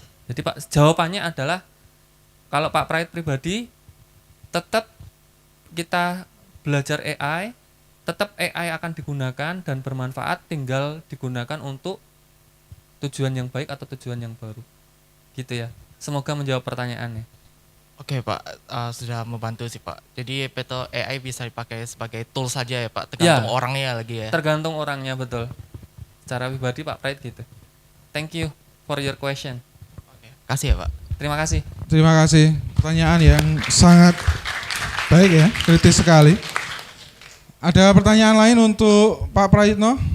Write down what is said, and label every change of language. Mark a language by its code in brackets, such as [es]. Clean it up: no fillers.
[id] Jadi Pak, jawabannya adalah kalau Pak Pride pribadi, tetap kita belajar AI, tetap AI akan digunakan dan bermanfaat, tinggal digunakan untuk tujuan yang baik atau tujuan yang baru. Gitu ya. Semoga menjawab pertanyaannya. Oke Pak, sudah membantu sih Pak. Jadi Peto AI bisa dipakai sebagai tool saja ya Pak, tergantung orangnya lagi ya. Tergantung orangnya, betul. Secara pribadi Pak Pride gitu. [en] Thank you for your question. [id] Oke, kasih ya Pak. Terima kasih. Terima kasih. Pertanyaan yang sangat baik ya, kritis sekali. Ada pertanyaan lain untuk Pak Prayitno?